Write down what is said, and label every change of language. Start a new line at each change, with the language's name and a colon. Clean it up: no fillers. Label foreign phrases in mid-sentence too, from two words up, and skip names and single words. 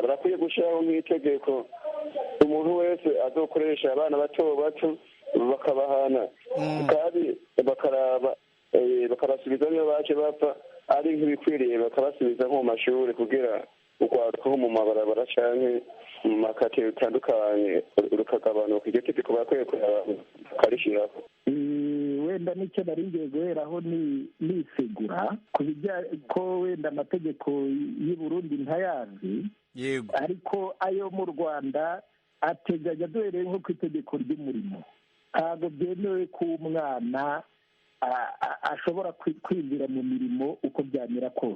Kinyarwanda: Barakwiye gushyiraho nk'itegeko umuntu wese azokoresha abana bato bato bakabahana, kandi bakabasubiza niyo baje bapfa, ari nk'ibikwiriye bakabasubiza nko mu mashuri kugira urwaruka nko mu mabarabara cyangwa mu makate bitandukanye rukagabanuka. Iryo tegeko bakwiye kurishyiraho. Wenda nicyo nari ngiye guheraho nisegura ku bijyanye ko wenda amategeko y'i Burundi ntayazi, ariko ayo mu Rwanda ateganya, duhereye nko ku itegeko ry'umurimo, ntabwo byemewe ko umwana ashobora kwinjira mu mirimo uko byamera kose.